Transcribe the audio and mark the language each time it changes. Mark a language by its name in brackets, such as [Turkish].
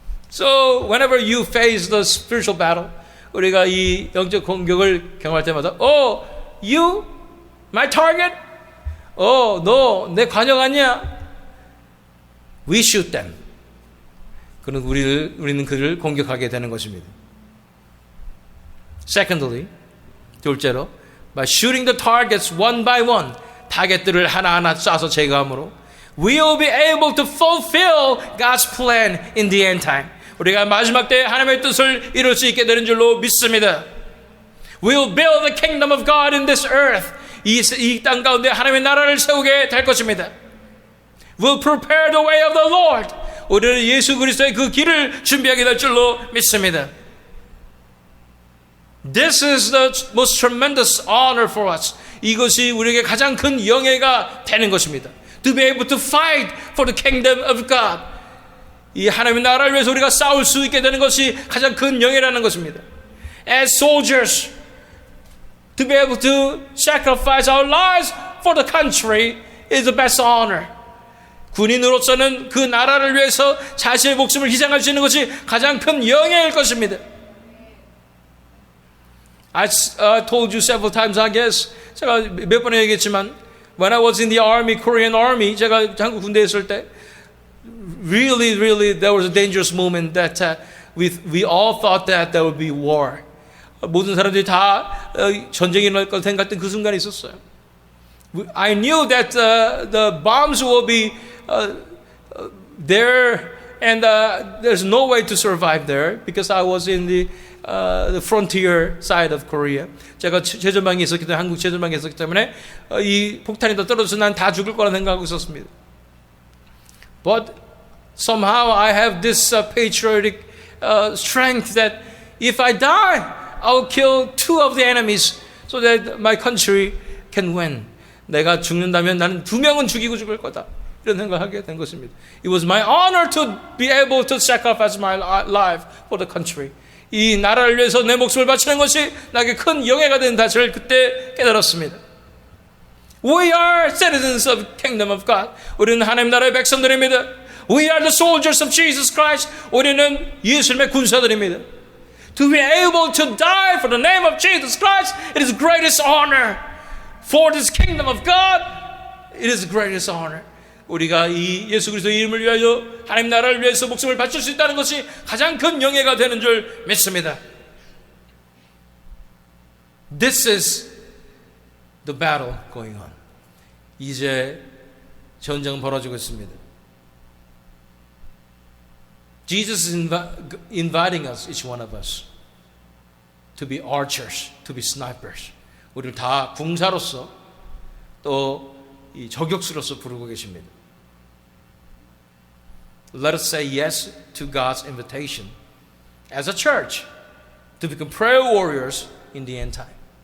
[English] So whenever you face the spiritual battle, [Korean] 우리가 이 영적 공격을 경험할 때마다, [English] oh, you, my target, oh, [Korean] 너 내 관역 아니야? [English] We shoot them. [Korean] 그는 우리는 그를 공격하게 되는 것입니다. [English] Secondly, [Korean] 둘째로, [English] by shooting the targets one by one, [Korean] 타겟들을 하나하나 쏴서 제거함으로, [English] we will be able to fulfill God's plan in the end time. [Korean] 우리가 마지막 때에 하나님의 뜻을 이룰 수 있게 되는 줄로 믿습니다. [English] We will build the kingdom of God in this earth. [Korean] 이 땅 가운데 하나님의 나라를 세우게 될 것입니다. [English] We'll prepare the way of the Lord. [Korean] 우리는 예수 그리스도의 그 길을 준비하게 될 줄로 믿습니다. [English] This is the most tremendous honor for us. [Korean] 이것이 우리에게 가장 큰 영예가 되는 것입니다. [English] To be able to fight for the kingdom of God. [Korean] 이 하나님의 나라를 위해서 우리가 싸울 수 있게 되는 것이 가장 큰 영예라는 것입니다. [English] As soldiers, to be able to sacrifice our lives for the country is the best honor. [Korean] 군인으로서는 그 나라를 위해서 자신의 목숨을 희생할 수 있는 것이 가장 큰 영예일 것입니다. [English] I told you several times, I guess. [Korean] 제가 몇 번에 얘기했지만, [English] when I was in the army, Korean army, [Korean] 제가 한국 군대에 있을 때, [English] really, there was a dangerous moment that we all thought that there would be war. [Korean] 모든 사람들이 다 전쟁이 일어날 것 생각했던 그 순간이 있었어요. [English] I knew that the bombs will be there, and there's no way to survive there because I was in the frontier side of Korea. [Korean] 제가 최전방에 있었기 때문에 한국 최전방에 있었기 때문에 이 폭탄이 더 떨어져서 난 다 죽을 거라 생각하고 있었습니다. [English] But somehow I have this patriotic strength that if I die, I'll kill two of the enemies so that my country can win. [Korean] 내가 죽는다면 나는 두 명은 죽이고 죽을 거다. 이런 생각을 하게 된 것입니다. [English] It was my honor to be able to sacrifice my life for the country. [Korean] 이 나라를 위해서 내 목숨을 바치는 것이 나에게 큰 영예가 된 사실을 그때 깨달았습니다. [English] We are citizens of the kingdom of God. [Korean] 우리는 하나님 나라의 백성들입니다. [English] We are the soldiers of Jesus Christ. [Korean] 우리는 예수님의 군사들입니다. [English] To be able to die for the name of Jesus Christ, it is the greatest honor. For this kingdom of God, it is the greatest honor. [Korean] 우리가 이 예수 그리스도의 이름을 위하여 하나님 나라를 위해서 목숨을 바칠 수 있다는 것이 가장 큰 영예가 되는 줄 믿습니다. [English] This is the battle going on. [Korean] 이제 전쟁은 벌어지고 있습니다. [English] Jesus is inviting us, each one of us, to be archers, to be snipers. [Korean] 우리를 다 궁사로서 또 이 저격수로서 부르고 계십니다. [English] Let us say yes to God's invitation as a church to become prayer warriors in the end time.